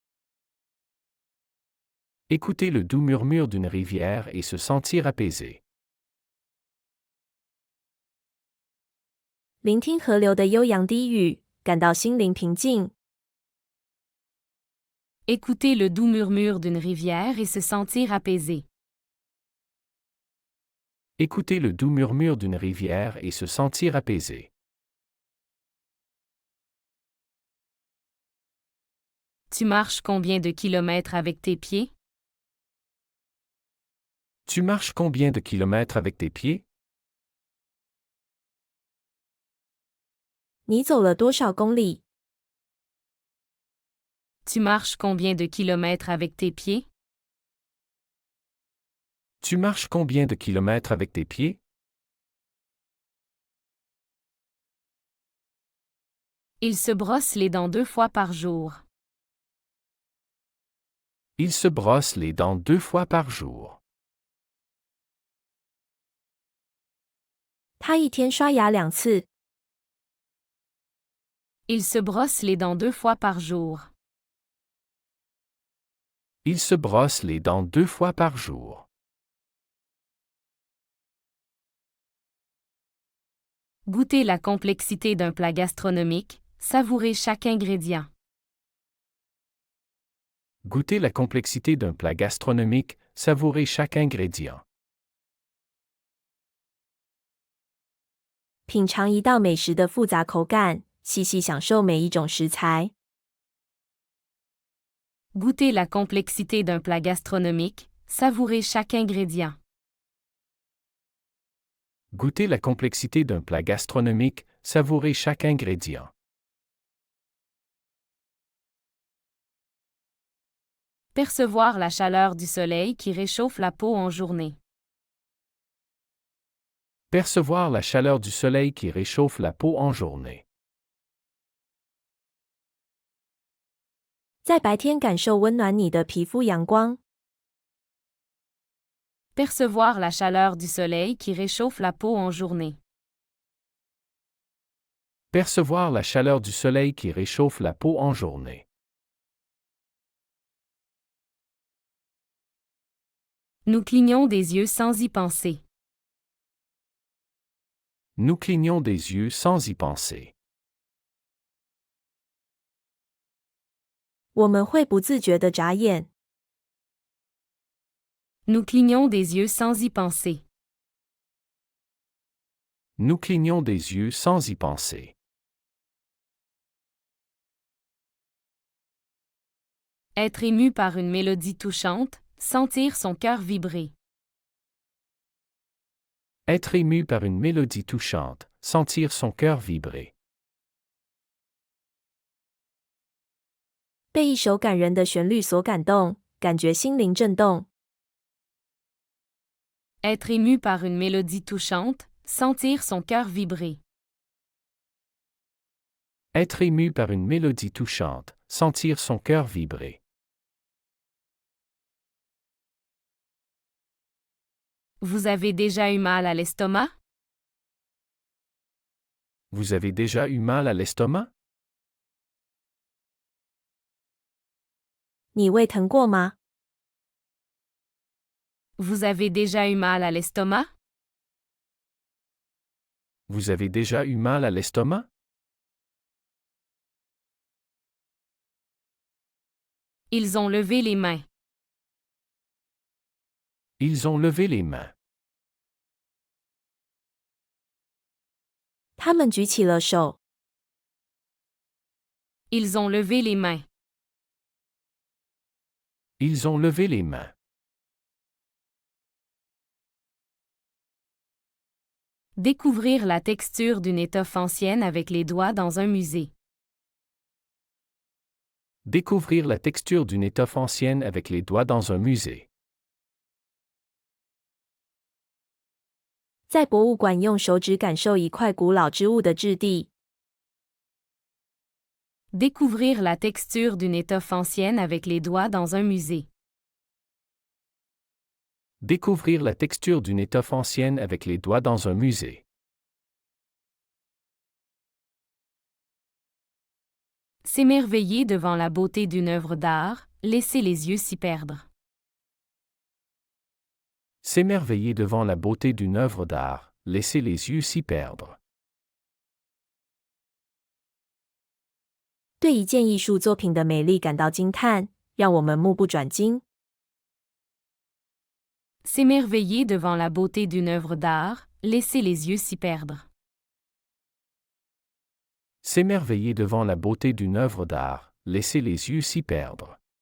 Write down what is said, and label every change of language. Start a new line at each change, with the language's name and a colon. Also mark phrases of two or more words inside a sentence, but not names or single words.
French: Écouter le doux murmure d'une rivière et se sentir apaisé.
Chinese: 聆听河流的悠扬低语，感到心灵平静。
French: Écouter le doux murmure d'une rivière et se sentir apaisé. Écouter le doux murmure d'une rivière et se sentir apaisé. Tu marches combien de kilomètres avec tes pieds? Tu marches combien de kilomètres avec tes pieds?
Chinese: 你走了多少公里？
French: Tu marches combien de kilomètres avec tes pieds? Tu marches combien de kilomètres avec tes pieds? Il se brosse les dents 2 fois par jour. Il se brosse les dents 2 fois par jour.
Chinese: 他一天刷牙2次。
French: Il se brosse les dents 2 fois par jour. Il se brosse les dents 2 fois par jour. Goûter la complexité d'un plat gastronomique, savourer chaque ingrédient. Goûter la complexité d'un plat gastronomique, savourer chaque ingrédient.
Chinese: 品尝一道美食的复杂口感，细细享受每一种食材。
French: Goûter la complexité d'un plat gastronomique, savourer chaque ingrédient. Goûter la complexité d'un plat gastronomique, savourer chaque ingrédient. Percevoir la chaleur du soleil qui réchauffe la peau en journée. Percevoir la chaleur du soleil qui réchauffe la peau en journée.
Chinese: 在白天感受温暖你的皮肤阳光。
French: Percevoir la chaleur du soleil qui réchauffe la peau en journée. Percevoir la chaleur du soleil qui réchauffe la peau en journée. Nous clignons des yeux sans y penser. Nous clignons des yeux sans y penser.
Chinese: 我们会不自觉地眨眼。
French: Nous clignons des yeux sans y penser. Nous clignons des yeux sans y penser. Être ému par une mélodie touchante, sentir son cœur vibrer. Être ému par une mélodie touchante, sentir son cœur vibrer.
Chinese: 被一首感人的旋律所感动， 感觉心灵震动。
French: Être ému par une mélodie touchante, sentir son cœur vibrer. Être ému par une mélodie touchante, sentir son cœur vibrer. Vous avez déjà eu mal à l'estomac? Vous avez déjà eu mal à l'estomac?
Chinese: 你胃疼过吗？
French: Vous avez déjà eu mal à l'estomac? Vous avez déjà eu mal à l'estomac? Ils ont levé les mains. Ils ont levé les mains.
Chinese: 他们举起了手。
French: Ils ont levé les mains. Ils ont levé les mains. Découvrir la texture d'une étoffe ancienne avec les doigts dans un musée. Découvrir la texture d'une étoffe ancienne avec les doigts dans un musée.
Chinese: 在博物馆用手指感受一块古老织物的质地。
French: Découvrir la texture d'une étoffe ancienne avec les doigts dans un musée. Découvrir la texture d'une étoffe ancienne avec les doigts dans un musée. S'émerveiller devant la beauté d'une œuvre d'art, laisser les yeux s'y perdre. S'émerveiller devant la beauté d'une œuvre d'art, laisser les yeux s'y perdre.
Chinese: 对一件艺术作品的美丽感到惊叹，让我们目不转睛。
French: S'émerveiller devant la beauté d'une œuvre d'art, laisser les yeux s'y perdre. S'émerveiller devant la beauté d'une œuvre d'art, laisser les yeux s'y perdre.